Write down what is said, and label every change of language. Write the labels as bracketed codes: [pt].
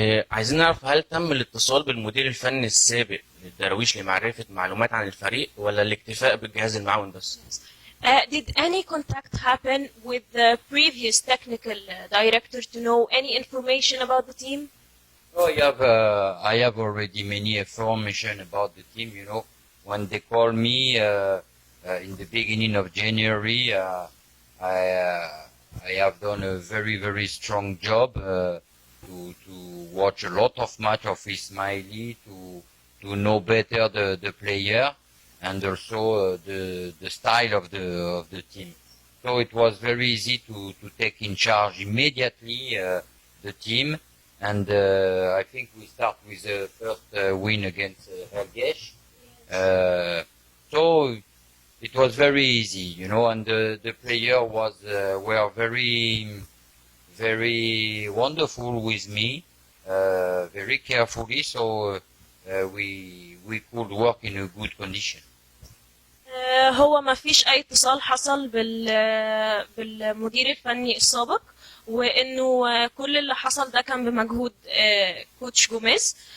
[ar] عايزين نعرف هل تم الاتصال بالمدير الفني السابق للدراويش لمعرفة معلومات عن الفريق ولا الاكتفاء بالجهاز المعاون بس؟ [en] Did any contact happen with the previous technical director to know any information about the team? Oh, I have already many information about the team. You know, when they call me in the beginning of January, I have done a very strong job to watch a lot of match of Ismaili, to know better the player and also the style of the team. So it was very easy to take in charge immediately the team. And I think we start with the first win against Helgesh. So it was very easy, you know, and the player were very wonderful with me, very carefully. So we could work in a good condition. [ar] هو ما فيش اي اتصال حصل بالمدير الفني السابق، وانه كل اللي حصل ده كان بمجهود كوتش جوميز.